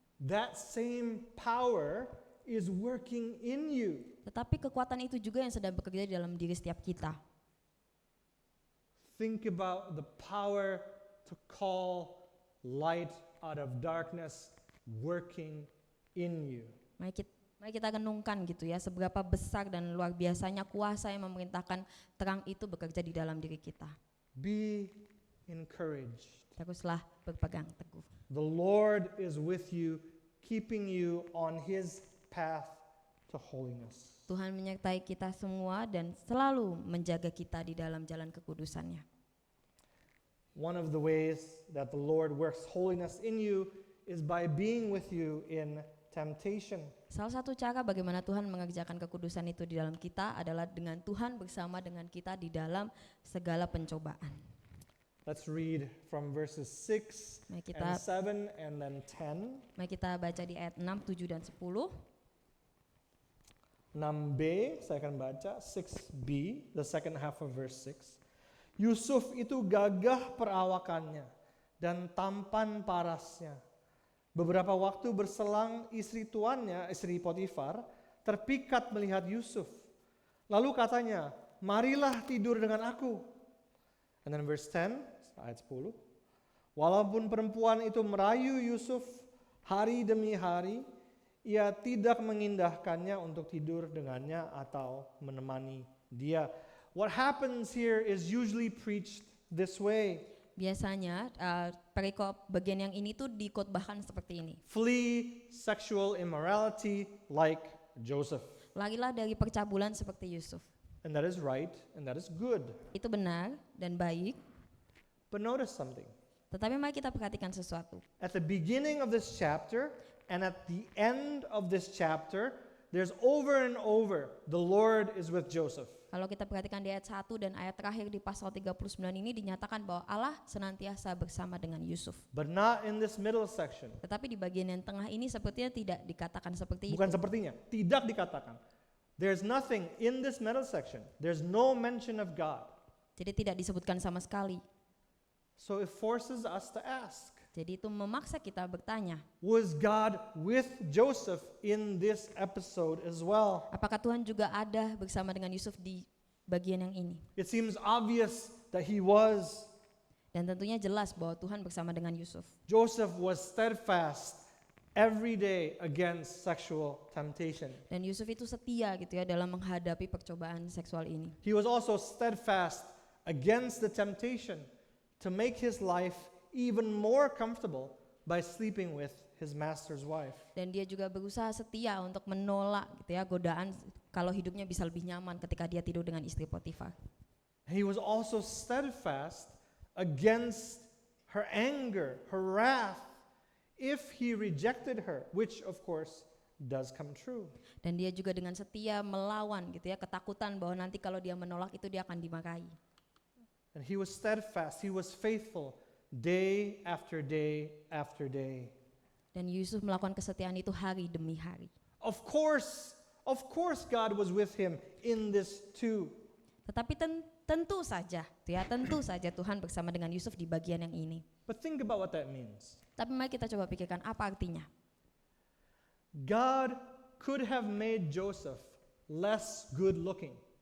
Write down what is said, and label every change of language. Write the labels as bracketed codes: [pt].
[en] That same power is working in you. [id] Tetapi kekuatan itu juga yang sedang bekerja di dalam diri setiap kita. [en] Think about the power to call light out of darkness working in you. [id] Mari kita renungkan gitu ya, seberapa besar dan luar biasanya kuasa yang memerintahkan terang itu bekerja di dalam diri kita. [en] Be encouraged. [id] Teruslah berpegang teguh. [en] The Lord is with you, keeping you on His path to holiness. [id] Tuhan menyertai kita semua dan selalu menjaga kita di dalam jalan kekudusannya. [en] One of the ways that the Lord works holiness in you is by being with you in temptation. [id] Salah satu cara bagaimana Tuhan mengerjakan kekudusan itu di dalam kita adalah dengan Tuhan bersama dengan kita di dalam segala pencobaan. [en] Let's read from verses 6 [id] Mari [en] and [id] kita [en] 7 and then 10. [id] Mari kita baca di ayat 6, 7 dan 10. [en] 6b, [id] saya akan baca [en] 6b, the second half of verse 6. [id] Yusuf itu gagah perawakannya dan tampan parasnya. Beberapa waktu berselang istri tuannya, istri Potifar, terpikat melihat Yusuf. Lalu katanya, marilah tidur dengan aku. [en] And then verse 10, [id] ayat 10. Walaupun perempuan itu merayu Yusuf hari demi hari, ia tidak mengindahkannya untuk tidur dengannya atau menemani dia. [en] What happens here is usually preached this way. [id] Biasanya perikop bagian yang ini tuh dikotbahkan seperti ini. [en] Flee sexual immorality like Joseph. [id] Larilah dari percabulan seperti Yusuf. [en] And that is right, and that is good. [id] Itu benar dan baik. [en] But notice something. [id] Tetapi mari kita perhatikan sesuatu. [en] At the beginning of this chapter and at the end of this chapter, there's over and over, the Lord is with Joseph. [id] Kalau kita perhatikan di ayat 1 dan ayat terakhir di pasal 39 ini dinyatakan bahwa Allah senantiasa bersama dengan Yusuf. [en] But not in this middle section. [id] Tetapi di bagian yang tengah ini sepertinya tidak dikatakan seperti Bukan itu. sepertinya, tidak dikatakan. [en] There's nothing in this middle section. There's no mention of God. [id] Jadi tidak disebutkan sama sekali. [en] So it forces us to ask, [id] Jadi itu memaksa kita bertanya, [en] was God with Joseph in this episode as well? [id] apakah Tuhan juga ada bersama dengan Yusuf di bagian yang ini? [en] It seems obvious that he was. [id] Dan tentunya jelas bahwa Tuhan bersama dengan Yusuf. [en] Joseph was steadfast every day against sexual temptation. [id] Dan Yusuf itu setia gitu ya dalam menghadapi percobaan seksual ini. [en] He was also steadfast against the temptation to make his life even more comfortable by sleeping with his master's wife. [id] Dan dia juga berusaha setia untuk menolak gitu ya godaan kalau hidupnya bisa lebih nyaman ketika dia tidur dengan istri Potifar. [en] He was also steadfast against her anger, her wrath, if he rejected her, which of course does come true. [id] Dan dia juga dengan setia melawan gitu ya ketakutan bahwa nanti kalau dia menolak itu dia akan dimarahi. [en] And he was steadfast, he was faithful day after day after day. [id] Dan Yusuf melakukan kesetiaan itu hari demi hari. [en] Of course God was with him in this too. [id] Tetapi tentu saja, tentu saja Tuhan bersama dengan Yusuf di bagian yang ini. [en] But think about what that means. [id] Tapi mari kita coba pikirkan apa artinya. [en] God could have made Joseph less good looking.